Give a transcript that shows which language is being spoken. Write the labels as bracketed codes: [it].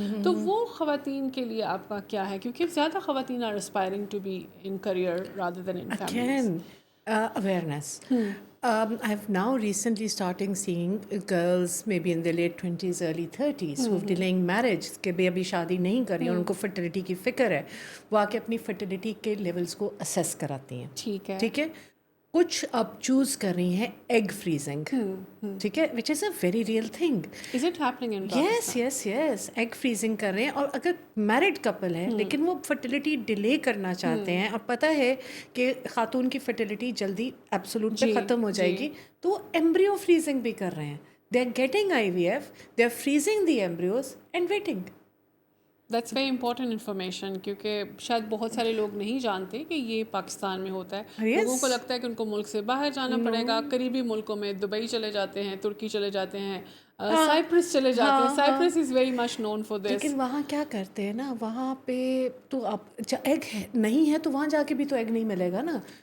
[ur] تو وہ خواتین کے لیے آپ کا کیا ہے, کیونکہ زیادہ خواتین [en] Are aspiring to be in career rather than in families. Awareness. I've now recently starting seeing girls maybe in their late 20s, early 30s who've delaying marriage, [ur] کہ بھی ابھی شادی نہیں کر رہی ہیں, ان کو فرٹیلیٹی کی فکر ہے, وہ آ کے اپنی فرٹیلیٹی کے لیولس کو اسیس کراتی ہیں. ٹھیک ہے. ٹھیک ہے. کچھ اب چوز کر رہی ہیں ایگ فریزنگ, ٹھیک ہے, [en] Which is a very real thing. Is it happening in yes Pakistan? Yes yes, [ur] egg freezing کر رہے ہیں. اور اگر میرڈ کپل ہے لیکن وہ فرٹیلیٹی ڈیلے کرنا چاہتے ہیں, اور پتہ ہے کہ خاتون کی فرٹیلیٹی جلدی ایبسولوٹ پہ ختم ہو جائے گی, تو وہ ایمبریو فریزنگ بھی کر رہے ہیں. [en] They are getting IVF, they are freezing the embryos and waiting. That's very important information, [ur] کیونکہ شاید بہت سارے لوگ نہیں جانتے کہ یہ پاکستان میں ہوتا ہے. لوگوں کو لگتا ہے کہ ان کو ملک سے باہر جانا پڑے گا. قریبی ملکوں میں دبئی چلے جاتے ہیں, ترکی چلے جاتے ہیں, سائپرس چلے جاتے ہیں. [en] Cyprus is very much known for this. [ur] لیکن وہاں کیا کرتے ہیں نا, وہاں پہ تو اب ایگ نہیں ہے تو وہاں جا کے بھی تو ایگ نہیں ملے گا نا.